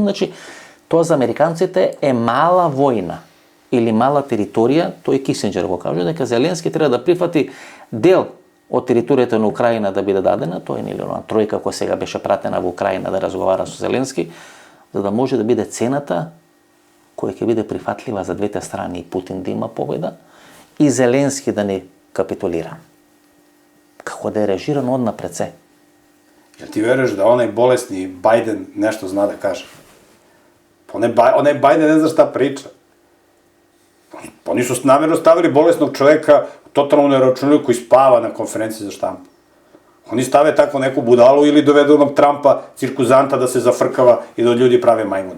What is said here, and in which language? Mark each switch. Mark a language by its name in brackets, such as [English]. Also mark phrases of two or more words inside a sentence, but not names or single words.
[Macedonian] Значи, тоа за американците е мала војна или мала територија, тој Кисинџер го кажа дека Зеленски треба да прифати дел од територијата на Украина да биде дадена, тој или она тројка која сега беше пратена во Украина да разговара со Зеленски, за да може да биде цената која ќе биде прифатлива за двете страни и Путин да има победа и Зеленски да не капитулира. Како да е режирано однапред се. [Serbian] Jel ti veruješ da onaj bolesni Biden nešto zna da kaže? Onaj Biden ne zna šta priča. Oni su namjerno stavili bolesnog čoveka totalno neračunljivo koji spava na konferenciji za štampu. Oni stave tako neku budalu ili dovedu onog Trumpa, cirkuzanta, da se zafrkava i da od ljudi prave majmune.